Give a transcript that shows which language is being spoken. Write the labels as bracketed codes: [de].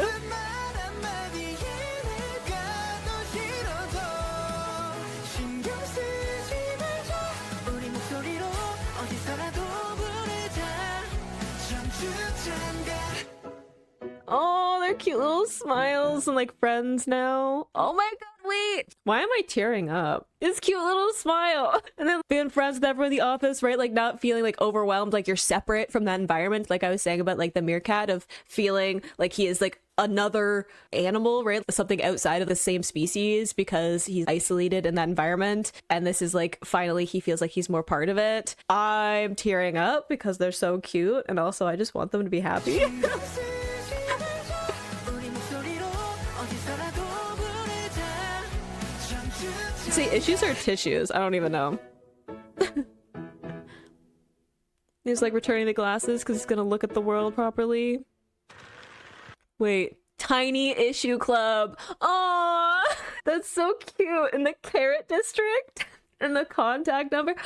[ko] 말 한마디에 내가 더 싫어도 신경 쓰지 말자 우리 목소리로 어디서라도 부르자 청춘 장가 [en] Oh, they're cute little smiles and like friends now. Oh my god, wait. Why am I tearing up? His cute little smile. And then being friends with everyone in the office, right? Like not feeling like overwhelmed, like you're separate from that environment. Like I was saying about like the meerkat of feeling like he is like another animal, right? Something outside of the same species because he's isolated in that environment. And this is like finally he feels like he's more part of it. I'm tearing up because they're so cute. And also I just want them to be happy. [ko] 신경 쓰지 말자 우리 목소리로 어디서라도 부르자 청춘 [en] See, issues or tissues? I don't even know. He's like returning the glasses because he's gonna look at the world properly. Wait, tiny issue club. Aww, that's so cute. In the carrot district and the contact number.